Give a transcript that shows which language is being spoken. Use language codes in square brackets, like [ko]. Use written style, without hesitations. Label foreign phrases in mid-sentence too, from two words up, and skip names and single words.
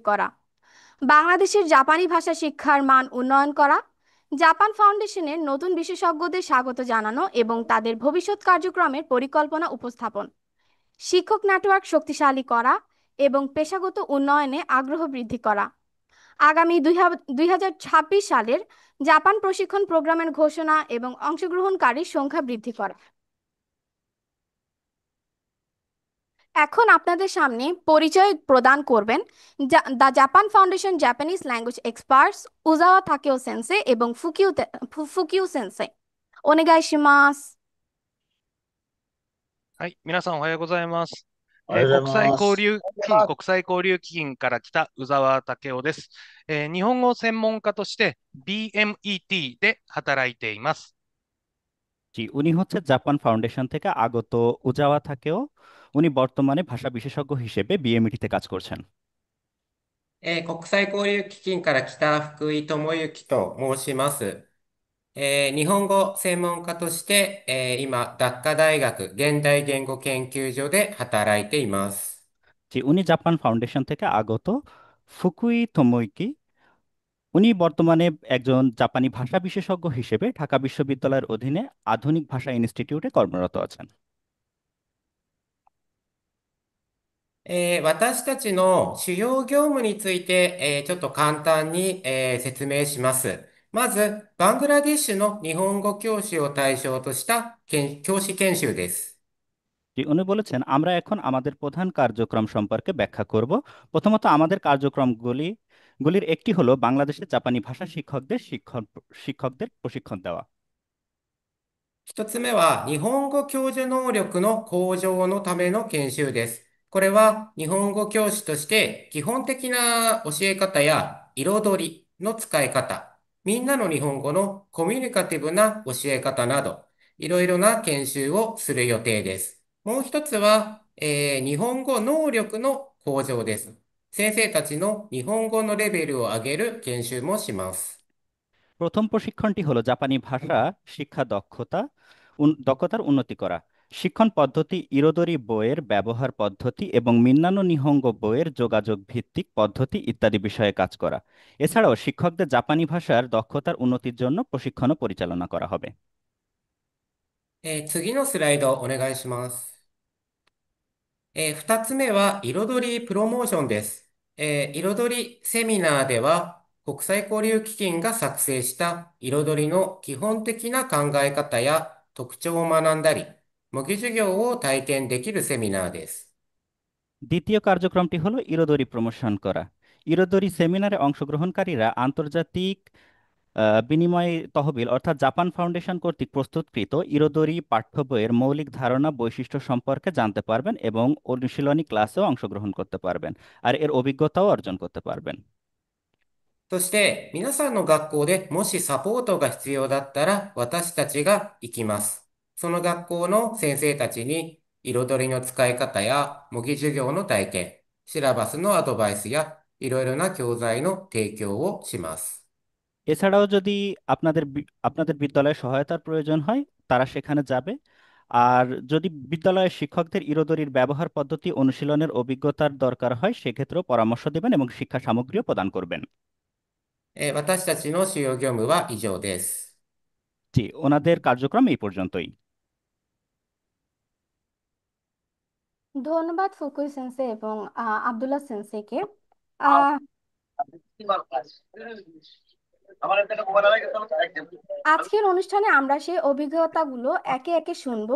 [bn] করা, বাংলাদেশের জাপানি ভাষা শিক্ষার মান উন্নয়ন করা, জাপান ফাউন্ডেশনের নতুন বিশেষজ্ঞদের স্বাগত জানানো এবং তাদের ভবিষ্যৎ কার্যক্রমের পরিকল্পনা উপস্থাপন, শিক্ষক নেটওয়ার্ক শক্তিশালী করা এবং পেশাগত উন্নয়নে আগ্রহ বৃদ্ধি করা, আগামী 2026 সালের জাপান প্রশিক্ষণ প্রোগ্রামের ঘোষণা এবং অংশগ্রহণকারীর সংখ্যা বৃদ্ধি করা। এখন আপনাদের সামনে পরিচয় প্রদান করবেন দ্য জাপান ফাউন্ডেশন [en] Japanese language experts [bn] উজাওয়া তাকেও সেন্সে এবং ফুকিউ সেন্সে। ওনেগাইশিমাস। [ja] はい、皆さんおはようございます。おはようございます。国際交流基金から来た宇沢武雄です。日本語専門家として BMET で働いています。 [bn] জি, উনি হচ্ছে জাপান ফাউন্ডেশন থেকে আগত উজাওয়া থাকেও। উনি বর্তমানে ভাষা বিশেষজ্ঞ হিসেবে বিএমইটিতে কাজ করছেন। [ja] 国際交流基金から来た福井智之と申します。日本語専門家として、今、ダッカ大学現代言語研究所で働いています。 [bn] জি, উনি জাপান ফাউন্ডেশন থেকে আগত ফুকুই তোমোইকি। উনি বর্তমানে একজন জাপানি ভাষা বিশেষজ্ঞ হিসেবে ঢাকা বিশ্ববিদ্যালয়ের অধীনে আধুনিক ভাষা ইনস্টিটিউটে কর্মরত আছেন। [ja] 私たちの主要業務について、ちょっと簡単に、説明します。まず、バングラディッシュの日本語教師を対象とした教師研修です。 [bn] জি, উনি বলেছেন আমরা এখন আমাদের প্রধান কার্যক্রম সম্পর্কে ব্যাখ্যা করব। প্রথমত আমাদের কার্যক্রমগুলির একটি হলো বাংলাদেশের জাপানি ভাষা শিক্ষকদের প্রশিক্ষণ দেওয়া। [ja] 一つ目は、日本語教授能力の向上のための研修です。これは、日本語教師として基本的な教え方や彩りの使い方、みんなの日本語のコミュニカティブな教え方など、いろいろな研修をする予定です。もう一つは、日本語能力の向上です。先生たちの日本語のレベルを上げる研修もします。 [bn] প্রথম প্রশিক্ষণটি হলো জাপানি ভাষা শিক্ষা দক্ষতার উন্নতি করা। শিক্ষণ পদ্ধতি ইরোদরি বইয়ের ব্যবহার পদ্ধতি এবং মিন্নানো নিহঙ্গো বইয়ের যোগাযোগ ভিত্তিক পদ্ধতি ইত্যাদি বিষয়ে কাজ করা। এছাড়াও শিক্ষকদের জাপানি ভাষার দক্ষতার উন্নতির জন্য প্রশিক্ষণও পরিচালনা করা হবে। [ja] 次のスライドお願いします。二つ目は、彩りプロモーションです。彩りセミナーでは、国際交流基金が作成した彩りの基本的な考え方や特徴を学んだり、模擬授業を体験できるセミナーです。 [bn] দ্বিতীয় কার্যক্রমটি হলো ইরোদরি প্রমোশন করা। ইরোদরি সেমিনারে অংশগ্রহণকারীরা আন্তর্জাতিক বিনিময় তহবিল অর্থাৎ জাপান ফাউন্ডেশন কর্তৃক প্রস্তুতকৃত ইরোদরি পাঠ্য বইয়ের মৌলিক ধারণা বৈশিষ্ট্য সম্পর্কে জানতে পারবেন এবং অনুশীলনী ক্লাসেও অংশগ্রহণ করতে পারবেন আর এর অভিজ্ঞতাও অর্জন করতে পারবেন। [ja] そして、皆さんの学校でもしサポートが必要だったら、私たちが行きます。その学校の先生たちに、彩りの使い方や模擬授業の体験、シラバスのアドバイスや、いろいろな教材の提供をします。 [bn] এছাড়াও যদি আপনাদের বিদ্যালয়ে সহায়তার প্রয়োজন হয় তারা সেখানে যাবে। আর যদি বিদ্যালয়ের শিক্ষকদের ইরোদরির ব্যবহার পদ্ধতি অনুশীলনের অভিজ্ঞতার দরকার হয় সেক্ষেত্রেও পরামর্শ দেবেন এবং শিক্ষা সামগ্রীও প্রদান করবেন। [ja] 私たちの主要業務は以上です。 [bn] জি, ওনাদের কার্যক্রম এই পর্যন্তই। ধন্যবাদ ফুকুই সেন্সে এবং আব্দুল্লাহ সেন্সেকে। আজকের অনুষ্ঠানে আমরা সেই অভিজ্ঞতাগুলো একে একে শুনবো।